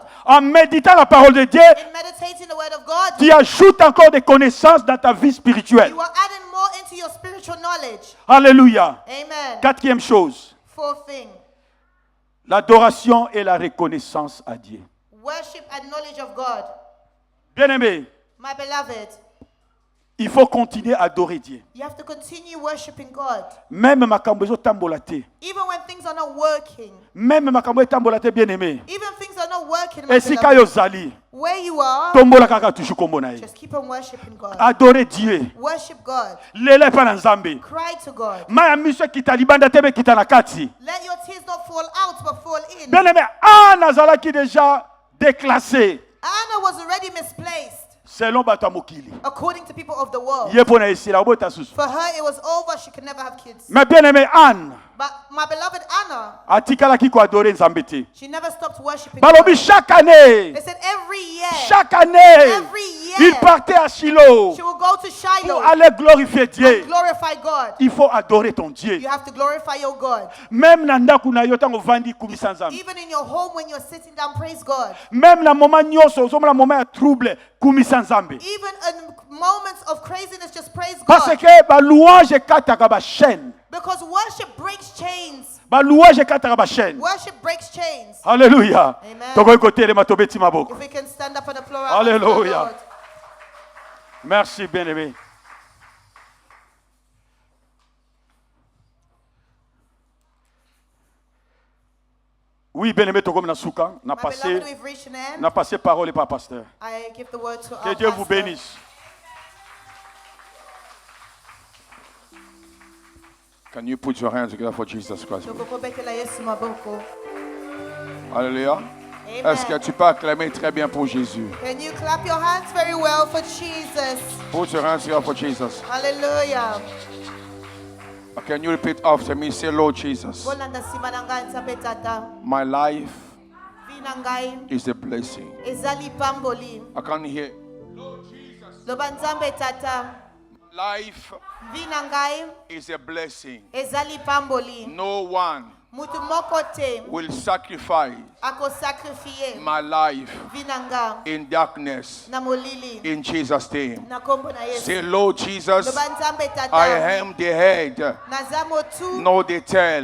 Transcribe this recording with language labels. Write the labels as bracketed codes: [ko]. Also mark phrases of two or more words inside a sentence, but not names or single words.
[fr] En méditant la parole de Dieu, [en] In meditating the word of God, [fr] tu ajoutes encore des connaissances dans ta vie spirituelle. [en] you are adding more into your spiritual knowledge. [fr] Alléluia. [en] Amen. [fr] Quatrième chose, [en] Fourth thing, [fr] l'adoration et la reconnaissance à Dieu. [en] worship and knowledge of God. [fr] Bien-aimé, [en] My beloved, [fr] il faut continuer à adorer Dieu. [en] you have to continue worshiping God. [ln] Même makambo ezotambola te. [en] Even when things are not working. [ln] Même makambo etambola te, bien-aimé. [en] Even things are not working, my [ln] Esika [en] beloved. [ln] yozali, [en] Where you are, [ln] tombola kaka toujours kombo na ye. [en] just keep on worshiping God. [fr] Adorer Dieu. [en] Worship God. [ln] Lele pa na Nzambe. [en] Cry to God. [ln] Maya miso ekita libanda te be kita na kati. [en] Let your tears not fall out but fall in. [fr] Bien-aimé, Anne azalaki déjà déclassée [en] Anna was already misplaced [ln] selon bato ya mokili. [en] according to people of the world. [ln] Ye pona esila obota susu. [en] For her, it was over. She could never have kids. [fr] Mais bien-aimé, Anne [en] But my beloved Anna, [ln] atikalaki ko adorer Nzambe te. [en] she never stopped worshiping [ln] Balobi [en] God. [fr] chaque année, [en] They said every year, [fr] chaque année, [en] every [fr] il [en] year, [fr] partait à Shiloh [en] she will go to [fr] pour [en] Shiloh [fr] aller glorifier [en] and [fr] Dieu. [en] glorify God. [fr] Il faut adorer ton Dieu. [en] You have to glorify your God. [ln] Même na ndako na yo tango vandi kumisa Nzambe. [en] Even in your home when you're sitting down, praise God. [ln] Même na moment nyonso ozomona moment ya trouble kumisa Nzambe. [en] Even in moments of craziness, just praise [fr] Parce [en] God. [ln] que ba louange ekataka ba chaîne. [en] Because worship breaks chains. [ln] Ba louange ekataka ba chaîne. [en] Worship breaks chains. [fr] Alléluia. [en] Amen. [ln] Tokoki kotelema tobeti maboko. [en] If we can stand up and applaud. [fr] Alléluia. Merci bien-aimé. Oui, bien-aimé, [ln] tokomi na suka. [en] My beloved, we've reached an end. [fr] Na passé parole par pasteur. [en] I give the word to [fr] Que [en] our [fr] Dieu vous [en] pastor. [fr] bénisse. [en] Can you put your hands together for Jesus Christ? [ln] Tukukubekela Yesu maboko. [fr] Alléluia. [en] Amen. [fr] Est-ce que tu peux acclamer très bien pour Jésus? [en] Can you clap your hands very well for Jesus? Put your hands together for Jesus. Hallelujah. Can you repeat after me? Say, Lord Jesus, [ln] Bolanda simananga nsape tata. [en] my life [ln] Vina ngai [en] is a blessing. [ln] ezali pamboli. [en] I can hear. [ln] Loba nzambe tata. [en] Life [ln] Vina ngai [en] is a blessing. [ln] ezali pamboli. [en] No one will sacrifice my life in darkness. In Jesus' name. Say, Lord Jesus, I am the head, not the tail.